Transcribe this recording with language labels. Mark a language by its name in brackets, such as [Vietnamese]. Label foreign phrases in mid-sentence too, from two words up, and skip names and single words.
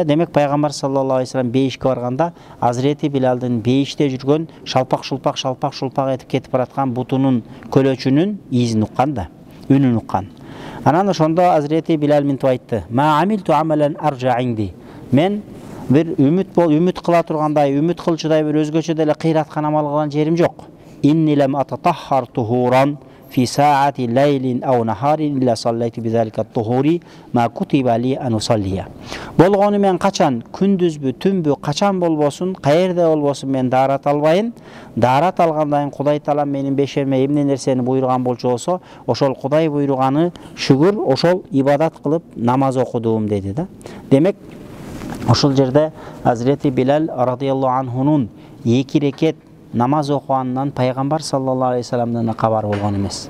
[Kyrgyz] Демек Пайгамбар [Arabic] صلى الله عليه وسلم [Kyrgyz] бейишке барганда Hazreti Bilal'дын бейиште жүргөн шалпак шулпак этип кетип бараткан бутунун көлөчүнүн изин уккан да, үнүн уккан. Анан ошондо Hazreti Bilal мынтип айтты: [Arabic] "ما عملت عملا أرجى عندي." [Kyrgyz] Мен бир үмүт кыла тургандай, үмүт кылчудай бир өзгөчө деле кыйраткан амал кылган жерим жок. [Arabic] إني لم أتطهر طهورا في ساعة ليل أو نهار إلا صليت بذلك الطهور ما كتب لي أن أصلي. [Kyrgyz] Болгону мен качан күндүзбү, түнбү, качан болбосун, каерде болбосун мен даарат албайын. Даарат алгандан Кудай Таалам менин бешериме эмне нерсени буйруган болчу болсо, ошол Кудай буйруганы шүгүр ошол ибадат кылып намаз окудум деди да. Демек ошол жерде Hazreti Bilal [Arabic] رضي الله عنه [Kyrgyz] 2 рекет намаз окуганынан Пайгамбар [Arabic] صلى الله عليه وسلم [Kyrgyz] кабар болгон эмес.